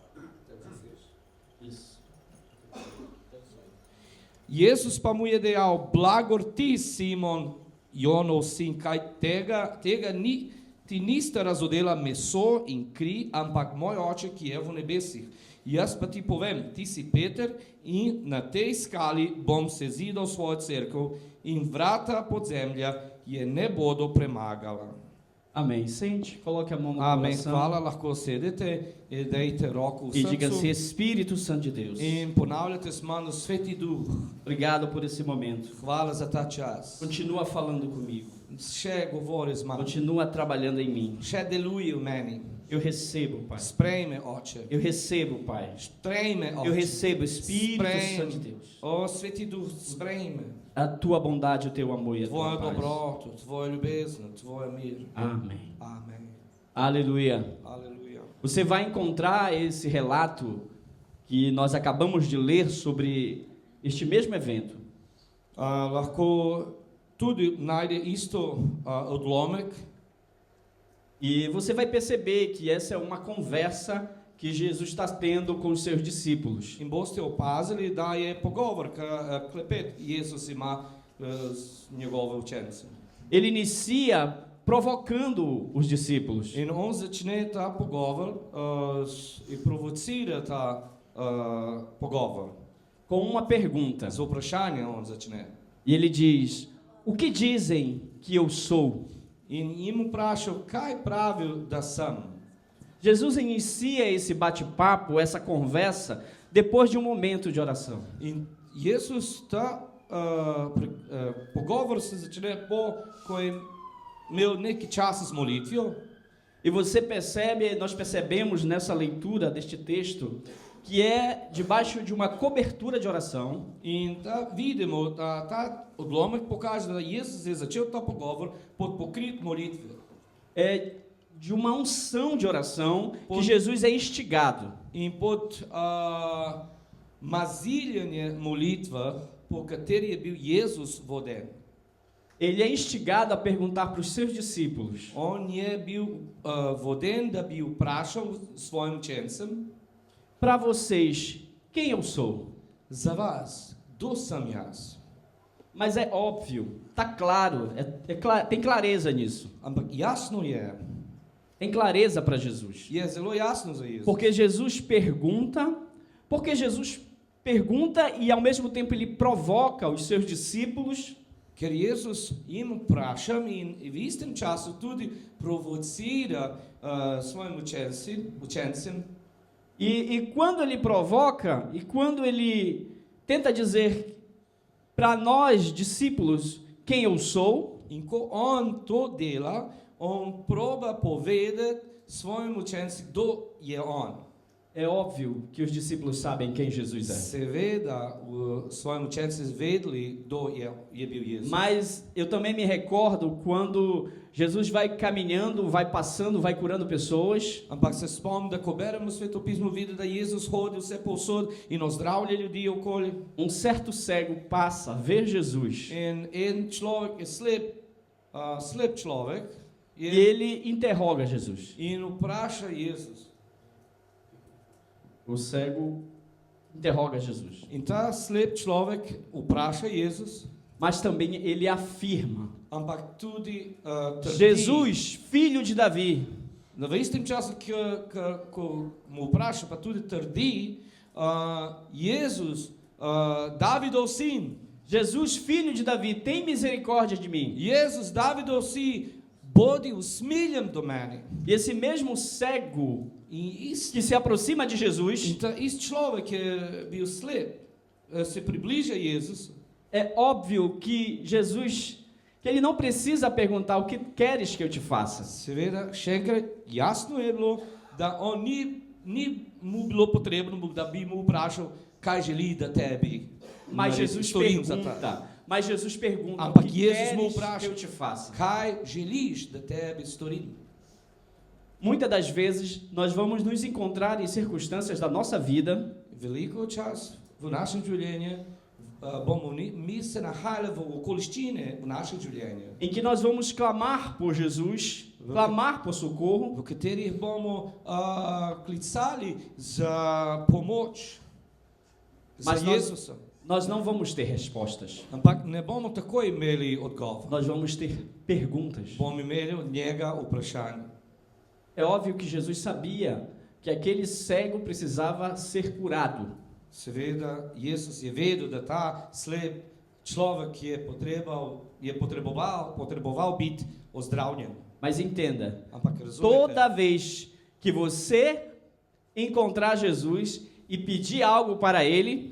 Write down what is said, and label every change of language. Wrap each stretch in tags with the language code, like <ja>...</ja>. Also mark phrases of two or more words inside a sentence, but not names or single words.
<sl>Jezus pa mu je dejal, blagor ti, Simon, Jonov sin, kaj tega ti niste razodela meso in kri, ampak moj oče, ki je v nebesih. Jaz pa ti povem, ti si Peter in na tej skali bom sezidal svojo cerkev in vrata podzemlja je ne bodo premagala.</sl> <pt>Amém. Sente, coloque a mão no Amém. coração.</pt> <sl>Hvala, lahko sedete e dejte roko v</sl> <pt>E diga assim,</pt> <sl>srcu</sl> <pt>Espírito Santo de Deus,</pt> <sl>in ponavljate s mano, Sveti Duh,</sl> <pt>obrigado por esse momento.</pt> <sl>hvala za ta čas.</sl> <pt>Continua falando comigo.</pt> <sl>Še govori z mano,</sl> <pt>Continua trabalhando em mim.</pt> <sl>še deluje v meni.</sl> <pt>Eu recebo, Pai.</pt> <sl>Sprejme, Oče.</sl> <pt>Eu recebo, Pai.</pt> <sl>Sprejme,</sl> <pt>Eu</pt> <sl>Oče.</sl> <pt>recebo, Espírito</pt> <sl>Sprejme.</sl> <pt>Santo de Deus, O,</pt> <sl>Sveti Duh, sprejme</sl> <pt>a tua bondade, o teu amor e a</pt> <sl>tvojo</sl> <pt>tua paz.</pt> <sl>dobroto, tvojo ljubezen, tvoj mir.</sl> <pt>Amém.</pt> <sl>Amen.</sl> <pt>Aleluia.</pt> <sl>Aleluja.</sl> <pt>Você vai encontrar esse relato que nós acabamos de ler sobre este mesmo evento.</pt> <sl>Lahko tudi najde isto odlomek.</sl> <pt>E você vai perceber que essa é uma conversa que Jesus está tendo com os seus discípulos.</pt> <sl>In boste opazili, da je pogovor, klepet Jezus ima z njegove učence.</sl> <pt>Ele inicia provocando os discípulos.</pt> <sl>In on začne ta pogovor in provocira pogovor.</sl> <pt>com uma pergunta.</pt> <sl>Z vprašanjem on začne.</sl> <pt>E ele diz: o que dizem que eu sou?</pt> <sl>In jim vprašal, kaj pravijo, da sem.</sl> <pt>Jesus inicia esse bate-papo, essa conversa, depois de um momento de oração.</pt> <sl>In Jezus ta pogovor se začne ko je imel neki čas z molitvijo.</sl> <pt>E você percebe, nós percebemos nessa leitura deste texto, que é debaixo de uma cobertura de oração.</pt> <sl>In vidimo, da ta odlomek pokaže, da Jezus je začel ta pogovor pod pokrit molitve.</sl> <pt>É de uma unção de oração que Jesus é instigado.</pt> <sl>In pod maziljanje molitve, po kateri je bil Jezus voden.</sl> <pt>Ele é instigado a perguntar para os seus discípulos:</pt> <sl>On je bil voden, da bi vprašal svojim učencem,</sl> <pt>para vocês, quem eu sou?</pt> <sl>za vas, kdo sem jaz?</sl> <pt>Mas é óbvio, tá claro, tem clareza nisso.</pt> <sl>Ampak jasno je,</sl> <pt>Tem clareza para Jesus.</pt> <sl>je zelo jasno za Jezus.</sl> <pt>Porque Jesus pergunta e ao mesmo tempo ele provoca os seus discípulos.</pt> <sl>Ker Jezus jim vpraša in v istem času tudi provocira svojim učencem.</sl> <pt>E quando ele provoca, e quando ele tenta dizer para nós, discípulos, quem eu sou,</pt> <sl>In ko on to dela, on proba povedati svojim učencem, kdo je on.</sl> <pt>é óbvio que os discípulos sabem quem Jesus é.</pt> <sl>Seveda svojim učencem vedeli, kdo je bil Jezus.</sl> <pt>Mas eu também me recordo quando Jesus vai caminhando, vai passando, vai curando pessoas.</pt> <sl>Ampak se spomnim, da ko beremo svetopismo, vidi, da Jezus hodi vse povsod in ozdravlja ljudi okoli.</sl> <pt>Um certo cego passa, vê Jesus,</pt> <sl>In en človek je slep človek</sl> <pt>e ele interroga Jesus.</pt> <sl>in vpraša Jezus.</sl> <pt>O cego interroga Jesus,</pt> <sl>In ta slep človek vpraša Jezus,</sl> <pt>mas também ele afirma:</pt> <sl>ampak tudi trdi.</sl> <pt>Jesus, filho de Davi,</pt> <sl>No, v istem času, ko mu vpraša, pa tudi trdi, Jezus, Davidov sin,</sl> <pt>Jesus, filho de Davi, tem misericórdia de mim.</pt> <sl>Jezus, Davidov sin, bodi usmiljen do mene.</sl> <pt>E esse mesmo cego</pt> <sl>In</sl> <pt>que se aproxima de Jesus,</pt> <sl>ta ist človek, ki je bil slep, se približa Jezusu.</sl> <pt>é óbvio que Jesus, que ele não precisa perguntar o que queres que eu te faça.</pt> <sl>Seveda, še enkrat, jasno je bilo, da on ni mu bilo potrebno, da bi mu vprašal, kaj želi, da tebi</sl> <pt>Mas Jesus</pt> <sl>storim za ta.</sl> <pt>pergunta, o</pt> <sl>Ampak</sl> <pt>que</pt> <sl>Jesus mu</sl> <pt>queres que</pt> <sl>vpraša,</sl> <pt>eu te faça.</pt> <sl>kaj želiš, da tebi storim.</sl> <pt>Muitas das vezes nós vamos nos encontrar em circunstâncias da nossa vida</pt> <sl>Veliko čas v našem življenju bomo mi se nahajali v okoliščine v našem življenju,</sl> <pt>em que nós vamos clamar por Jesus, clamar por socorro,</pt> <sl>v katerih bomo klicali za pomoč, za</sl> <pt>Mas</pt> <sl>Jezusa.</sl> <pt>nós não vamos ter respostas.</pt> <sl>Ampak ne bomo takoj imeli odgovor.</sl> <pt>Nós vamos ter perguntas.</pt> <sl>Bomo imeli od njega vprašanje.</sl> <pt>É óbvio que Jesus sabia que aquele cego precisava ser curado.</pt> <sl>Seveda, Jezus je vedel, da ta slep človek je potreboval biti ozdravljen.</sl> <pt>Mas entenda,</pt> <sl>Ampak razumete,</sl> <pt>toda vez que você encontrar Jesus e pedir algo para Ele,</pt>